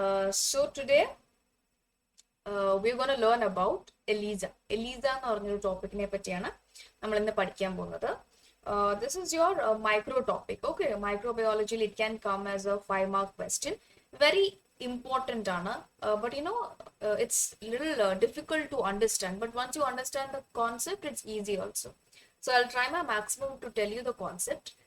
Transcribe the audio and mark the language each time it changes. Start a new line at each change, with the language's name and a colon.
English: So today we're going to learn about Elisa.
Malayalam: Elisa എന്ന് പറഞ്ഞൊരു ടോപ്പിക്കിനെ പറ്റിയാണ് നമ്മൾ ഇന്ന് പഠിക്കാൻ പോകുന്നത്.
English: This is your micro topic. Okay. Microbiology, it can come as a 5-mark question. Very important ആണ്. But it's little difficult to understand. But once you understand the concept, it's easy also. So I'll try my maximum to tell you the concept.